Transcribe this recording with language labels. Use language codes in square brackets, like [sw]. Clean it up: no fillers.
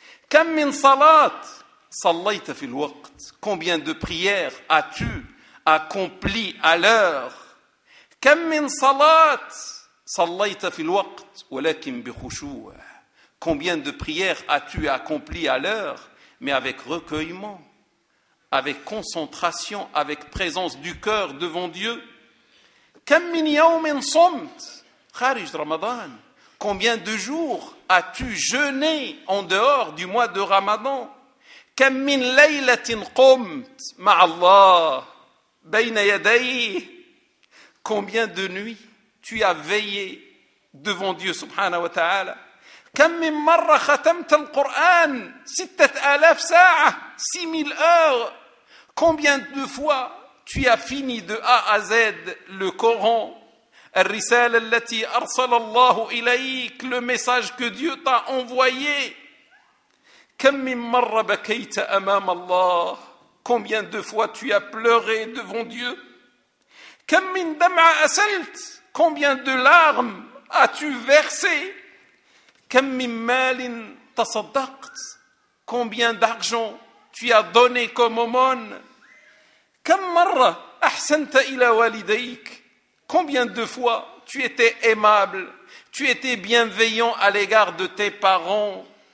[ar] كم من صلات صليت في الوقت؟ [fr] Combien de prières as-tu accompli à l'heure? [ar] كم من صلات صليت في الوقت ولكن بخشوع؟ [fr] Combien de prières as-tu accompli à l'heure, mais avec recueillement, avec concentration, avec présence du cœur devant Dieu? [ar] كم من يوم صمت خارج رمضان؟ [fr] Combien de jours as-tu jeûné en dehors du mois de Ramadan؟ [ar] كم من ليلة قمت مع الله بين يديه؟ [fr] Combien de nuits tu as veillé devant Dieu [ar] سبحانه وتعالى؟ كم من مرة ختمت القرآن؟ 6000 ساعة، [fr] 6000 heures. Combien de fois tu as fini de A à Z le Coran؟ [ar] الرسالة التي أرسل الله إليك، [fr] le message que Dieu t'a envoyé. [ar] كم من مرة بكيت أمام الله؟ [fr] Combien de fois tu as pleuré devant Dieu؟ [ar] كم من دمعة أسلت؟ [fr] Combien de larmes as-tu versé؟ [ar] كم من مال تصدقت؟ [fr] Combien d'argent tu as donné comme aumône؟ [ar] كم مرة أحسنت إلى والديك؟ [fr] Combien de fois tu étais aimable, tu étais bienveillant à l'égard de tes parents?